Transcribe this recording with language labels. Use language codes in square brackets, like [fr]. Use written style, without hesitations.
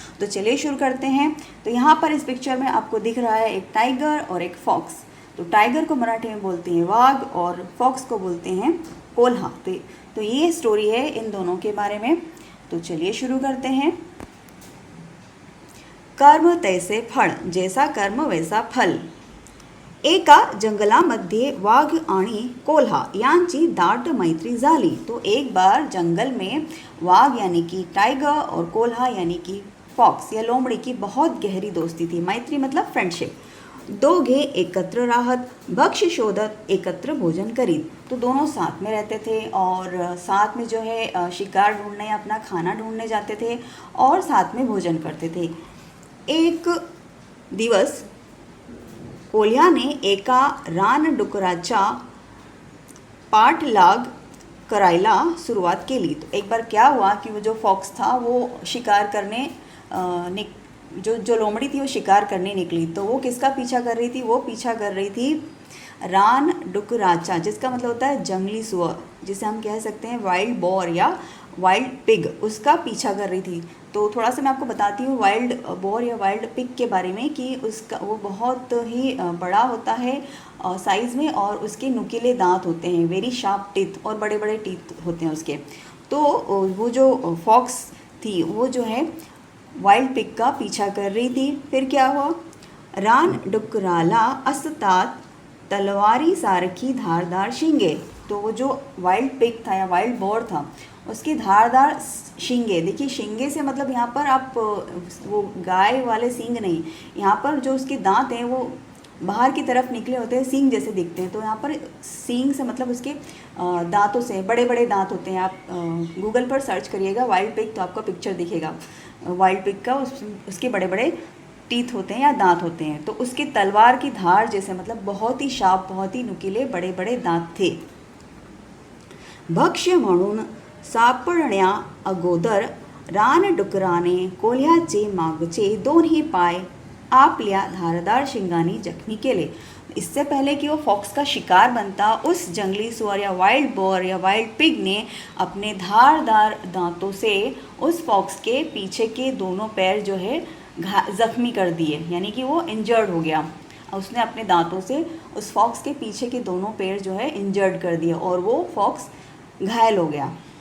[hi] तो चलिए शुरू करते हैं। तो यहाँ पर इस पिक्चर में आपको दिख रहा है एक टाइगर और एक फॉक्स। तो टाइगर को मराठी में बोलते हैं वाघ और फॉक्स को बोलते हैं कोल्हा। तो ये स्टोरी है इन दोनों के बारे में। तो चलिए शुरू करते हैं। [mr] कर्म तैसे फळ, [hi] जैसा कर्म वैसा फल। [mr] एका जंगलामध्ये वाघ आणि कोल्हा यांची दाट मैत्री झाली। [hi] तो एक बार जंगल में वाघ यानी कि टाइगर और कोल्हा यानी कि फॉक्स या लोमड़ी की बहुत गहरी दोस्ती थी। मैत्री मतलब फ्रेंडशिप। [mr] दोघे एकत्र राहत, भक्ष्य शोधत, एकत्र भोजन करीत। [hi] तो दोनों साथ में रहते थे और साथ में जो है शिकार ढूंढने, अपना खाना ढूंढने जाते थे और साथ में भोजन करते थे। [mr] एक दिवस कोल्ह्याने एका रानडुकराचा पाठलाग करायला सुरुवात केली। [hi] तो एक बार क्या हुआ कि वो जो फॉक्स था वो शिकार करने जो लोमड़ी थी वो शिकार करने निकली। तो वो किसका पीछा कर रही थी? वो पीछा कर रही थी रानडुकराचा, जिसका मतलब होता है जंगली सुअर, जिसे हम कह सकते हैं वाइल्ड बोर या वाइल्ड पिग। उसका पीछा कर रही थी। तो थोड़ा सा मैं आपको बताती हूँ वाइल्ड बोर या वाइल्ड पिग के बारे में कि उसका वो बहुत ही बड़ा होता है साइज़ में और उसके नुकीले दांत होते हैं, वेरी शार्प टीथ, और बड़े बड़े टीथ होते हैं उसके। तो वो जो फॉक्स थी वो जो है वाइल्ड पिग का पीछा कर रही थी। फिर क्या हुआ? [mr] रानडुकराला असतात तलवारी सारखी धारदार शिंगे। [hi] तो वो जो वाइल्ड पिग था या वाइल्ड बोर था उसकी [mr] धारदार शिंगे, [hi] देखिए शिंगे से मतलब यहाँ पर आप वो गाय वाले सींग नहीं, यहाँ पर जो उसके दांत हैं वो बाहर की तरफ निकले होते हैं, सींग जैसे दिखते हैं। तो यहाँ पर सींग से मतलब उसके दांतों से, बड़े बड़े दांत होते हैं। आप गूगल पर सर्च करिएगा वाइल्ड पिग तो आपको पिक्चर दिखेगा वाइल्ड पिग का। उसके बड़े बड़े टीथ होते हैं या दांत होते हैं। तो उसके तलवार की धार जैसे मतलब बहुत ही शार्प, बहुत ही नुकीले बड़े बड़े दांत थे। [mr] भक्ष्य म्हणून सापडण्या अगोदर रानडुकराने कोल्ह्याचे मागचे दोन्ही पाय आपल्या धारदार शिंगांनी जखमी केले। [hi] इससे पहले कि वो फॉक्स का शिकार बनता, उस जंगली सुअर या वाइल्ड बोर या वाइल्ड पिग ने अपने धारदार दांतों से उस फॉक्स के पीछे के दोनों पैर जो है ज़ख्मी कर दिए, यानी कि वो इंजर्ड हो गया। उसने अपने दांतों से उस फॉक्स के पीछे के दोनों पैर जो है इंजर्ड कर दिए और वो फॉक्स घायल हो गया।